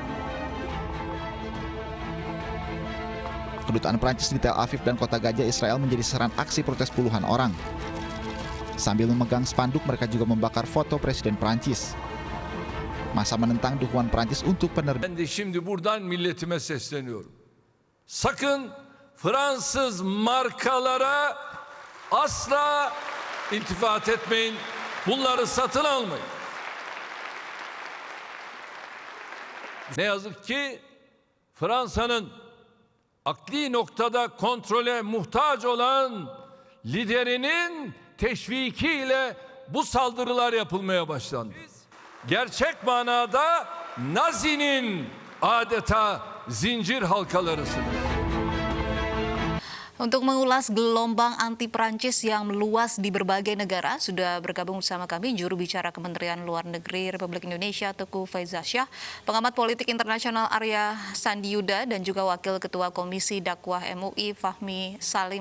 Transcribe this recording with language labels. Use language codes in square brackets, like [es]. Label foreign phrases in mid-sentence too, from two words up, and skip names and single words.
[id] Kedutaan Prancis di Tel Aviv dan Kota Gajah, Israel menjadi sasaran aksi protes puluhan orang. Sambil memegang spanduk, mereka juga membakar foto Presiden Prancis. Masa menentang dukungan Prancis untuk penerbitan. [tr] Ben de şimdi buradan milletime sesleniyorum. Sakın Fransız markalara asla iltifat etmeyin. Bunları satın almayın. Ne yazık ki Fransa'nın akli noktada kontrole muhtaç olan liderinin teşvikiyle bu saldırılar yapılmaya başlandı. Gerçek manada Nazi'nin adeta zincir halkalarısıdır. [id] Untuk mengulas gelombang anti Prancis yang meluas di berbagai negara, sudah bergabung bersama kami juru bicara Kementerian Luar Negeri Republik Indonesia Teuku Faizasyah, pengamat politik internasional Arya Sandiyuda, dan juga Wakil Ketua Komisi Dakwah MUI Fahmi Salim.